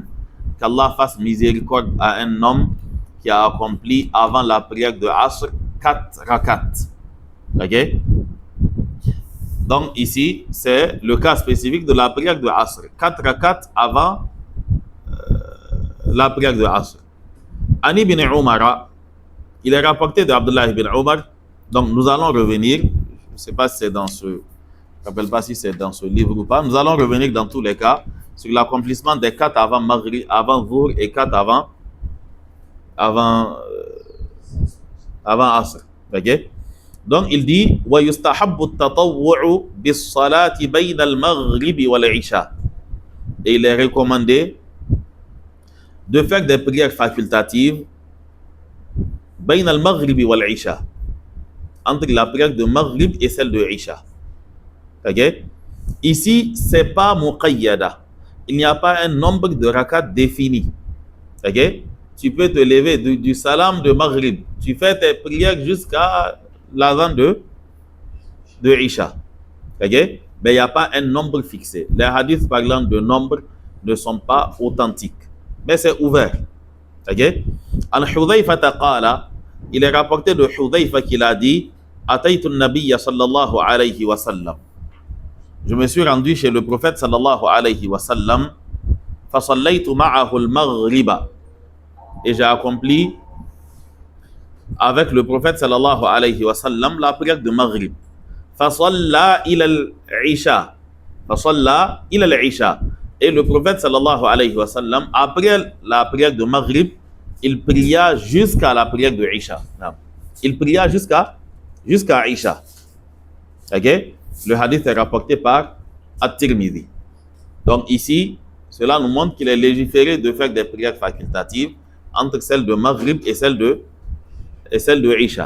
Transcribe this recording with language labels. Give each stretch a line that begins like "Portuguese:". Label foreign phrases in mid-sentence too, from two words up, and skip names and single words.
French: Qu'Allah fasse miséricorde à un homme qui a accompli avant la prière de Asr 4 rakats. Ok? Donc ici, c'est le cas spécifique de la prière de Asr. 4 rakats avant la prière de Asr. Ani ibn Umar, il est rapporté de Abdullah ibn Umar. Donc nous allons revenir, je ne sais pas si c'est dans ce, je ne me rappelle pas si c'est dans ce livre ou pas. Nous allons revenir dans tous les cas sur l'accomplissement des 4 avant Maghrib, avant Dhuhr et 4 avant Asr. Ok? Donc il dit:
Arabic: ويستحب التطوع بالصلاة بين المغرب والعشاء.
French: Et il est recommandé de faire des prières facultatives
Arabic: بين المغرب والعشاء,
French: entre la prière de Maghrib et celle de Isha. Ok? Ici, c'est pas muqayyada. Il n'y a pas un nombre de rakats défini. Ok? Tu peux te lever du salam de Maghrib. Tu fais tes prières jusqu'à l'adhan de Isha. Ok? Mais il n'y a pas un nombre fixé. Les hadiths parlant de nombre ne sont pas authentiques. Mais c'est ouvert. Ok? Al-Hudhayfa qala, il est rapporté de Hudhayfa qu'il a dit:
Arabic: أتيت النبي صلى الله عليه وسلم.
French: Je me suis rendu chez le prophète
Arabic: صلى الله عليه وسلم. فصليت معه المغرب.
French: Et j'ai accompli avec le prophète
Arabic: صلى الله عليه وسلم
French: la prière de Maghrib.
Arabic: فصلى إلى العشاء. فصلى إلى العشاء.
French: Et le prophète
Arabic: صلى الله عليه وسلم,
French: après la prière de Maghrib, il pria jusqu'à la prière de Isha. Il pria jusqu'à Isha. Ok? Le hadith est rapporté par At-Tirmidhi. Donc ici, cela nous montre qu'il est légiféré de faire des prières facultatives entre celle de Maghrib et celle de Isha.